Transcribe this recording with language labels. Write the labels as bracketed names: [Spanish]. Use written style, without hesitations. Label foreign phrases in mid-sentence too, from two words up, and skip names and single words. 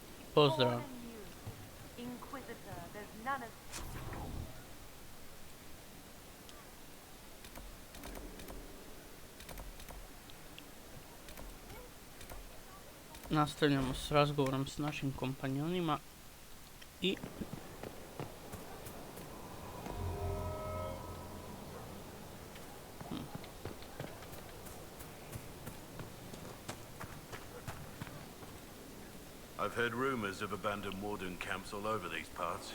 [Croatian] Pozdrav. [English] Inquisitor, there's none of... [Croatian] Nastavljamo s razgovorom s našim kompanjonima i [English] I've heard rumors of abandoned warden camps all over these parts.